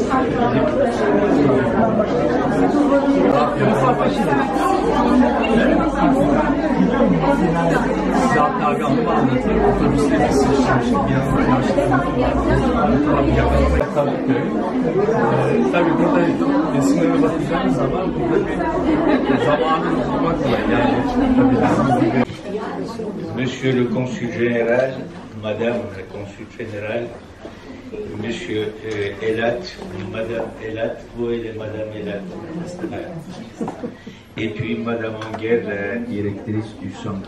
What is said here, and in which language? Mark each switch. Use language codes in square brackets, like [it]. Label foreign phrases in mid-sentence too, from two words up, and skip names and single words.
[tr] Zaten galiba anlatayım. Otobüsleri seçmiştik. Tabii burada resimlere bakacağınız zaman burada bir zamanı bulmak var. Yani tabii. [fr] Monsieur le Consul Général, Madame la Consul Générale, Monsieur Elat, Madame Elat, vous et Madame Elat. Et puis Madame Anguer, la directrice du centre.